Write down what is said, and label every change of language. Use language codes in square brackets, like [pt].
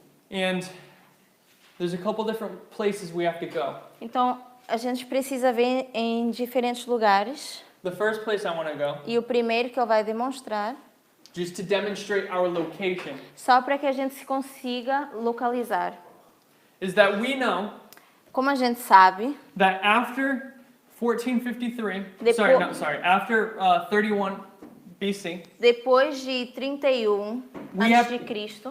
[en] And there's a couple different places we have to go. [pt] Então, a gente precisa ver em diferentes lugares. [en] The first place I want to go, [pt] E o primeiro que eu vai demonstrar, [en] just to demonstrate our location, [pt] só para que a gente se consiga localizar. [en] is that we know [pt] Como a gente sabe, [en] that after 1453, after 31 BC, [pt] depois de 31 [en] We have- [pt] antes de Cristo,